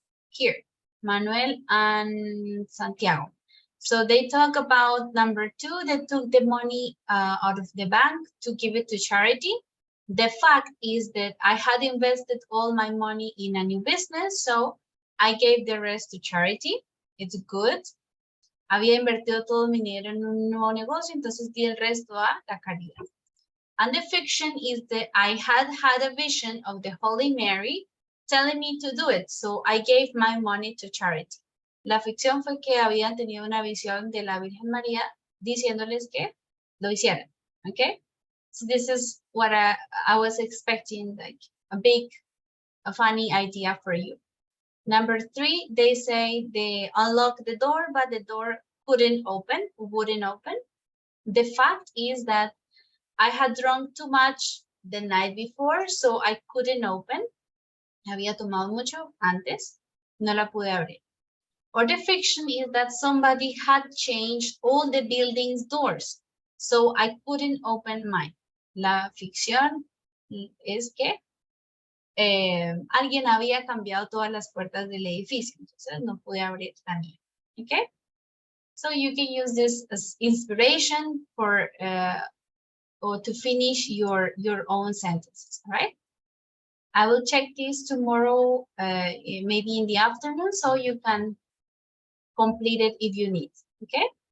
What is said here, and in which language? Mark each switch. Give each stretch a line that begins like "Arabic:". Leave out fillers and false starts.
English: Here, Manuel and Santiago. So they talk about number 2, they took the money out of the bank to give it to charity. The fact is that I had invested all my money in a new business, so I gave the rest to charity. It's good.
Spanish: Había invertido todo mi dinero en un nuevo negocio, entonces di el resto a la caridad.
English: And the fiction is that I had a vision of the Holy Mary telling me to do it, so I gave my money to charity.
Spanish: La ficción fue que habían tenido una visión de la Virgen María diciéndoles que lo hicieran, okay?
English: So this is what I was expecting, like a funny idea for you. Number 3, they say they unlocked the door, but the door wouldn't open. The fact is that I had drunk too much the night before, so I couldn't open.
Spanish: Había tomado mucho antes, no la pude abrir.
English: Or the fiction is that somebody had changed all the building's doors, so I couldn't open mine.
Spanish: La ficción es que alguien había cambiado todas las puertas del edificio, entonces no pude abrir la mía.
English: Okay? So you can use this as inspiration for or to finish your own sentences, all right? I will check this tomorrow, maybe in the afternoon, so you can complete it if you need, okay?